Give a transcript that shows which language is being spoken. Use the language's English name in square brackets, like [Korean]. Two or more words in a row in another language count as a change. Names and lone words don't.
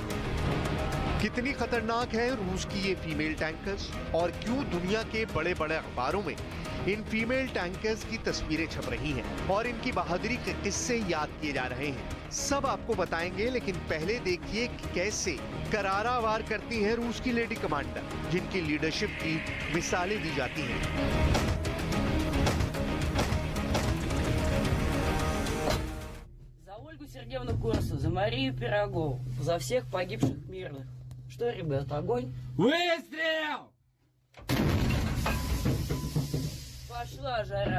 [Hindi] कितनी खतरनाक है रूस की ये [English] female tankers [Hindi] और क्यों दुनिया के बड़े बड़े अखबारों में इन [English] female tankers [Hindi] की तस्वीरें छप रही हैं और इनकी बहादुरी के किस्से याद किए जा रहे हैं, सब आपको बताएंगे। लेकिन पहले देखिए कि कैसे करारा वार करती हैं रूस की [English] lady commander [Hindi] जिनकी लीडरशिप की मिसालें दी जाती हैं। [Russian] За Ольгу Сергеевну Корсу, за Марию Пирогову, за всех погибших мирных. Что, ребят, огонь? Выстрел! Пошла жара.